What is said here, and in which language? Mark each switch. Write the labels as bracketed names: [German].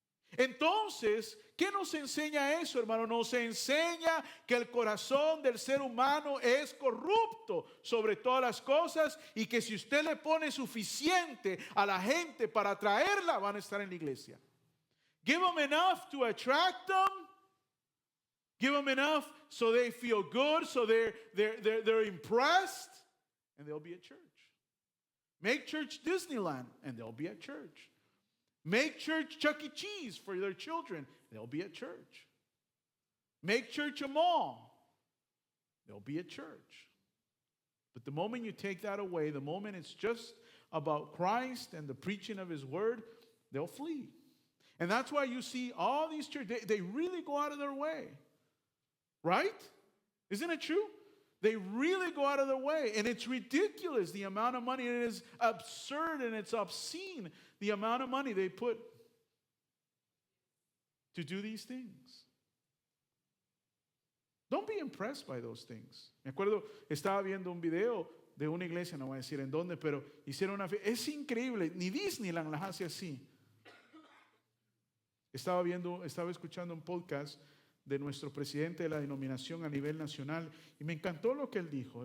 [Spanish] Entonces, ¿qué nos enseña eso, hermano? Nos enseña que el corazón del ser humano es corrupto sobre todas las cosas y que si usted le pone suficiente a la gente para atraerla, van a estar en la iglesia. [English] Give them enough to attract them. Give them enough so they feel good, so they're impressed, and they'll be at church. Make church Disneyland, and they'll be at church. Make church Chuck E. Cheese for their children, they'll be at church. Make church a mall, they'll be at church. But the moment you take that away, the moment it's just about Christ and the preaching of His word, they'll flee. And that's why you see all these churches, they really go out of their way. Right? Isn't it true? They really go out of their way. And it's ridiculous the amount of money. It is absurd and it's obscene the amount of money they put to do these things. Don't be impressed by those things. [Spanish] Me acuerdo, estaba viendo un video de una iglesia, no voy a decir en dónde, pero hicieron una fiesta. Es increíble, ni Disneyland las hace así. Estaba escuchando un podcast de nuestro presidente de la denominación a nivel nacional y me encantó lo que él dijo.